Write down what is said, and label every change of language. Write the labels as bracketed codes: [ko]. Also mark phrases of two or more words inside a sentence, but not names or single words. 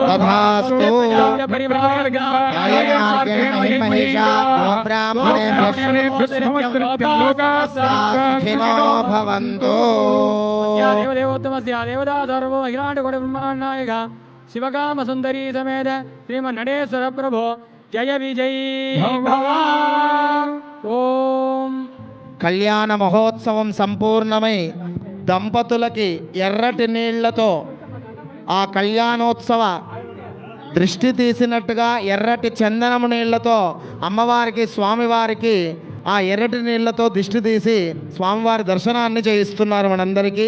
[sa] तथास्तु भवन्तु देवदेवोत्तमस्य देवता सर्वो अखिलाण्डकोटि ब्रह्माण्डनायक शिवकामसुन्दरी समेत श्रीमन्नटेश्वर प्रभो जय विजय ఓం. [te] కళ్యాణ మహోత్సవం సంపూర్ణమై దంపతులకి ఎర్రటి నీళ్లతో ఆ కళ్యాణోత్సవ దృష్టి తీసినట్టుగా ఎర్రటి చందనము నీళ్లతో అమ్మవారికి స్వామివారికి ఆ ఎర్రటి నీళ్లతో దిష్టి తీసి స్వామివారి దర్శనాన్ని చేయిస్తున్నారు మనందరికీ.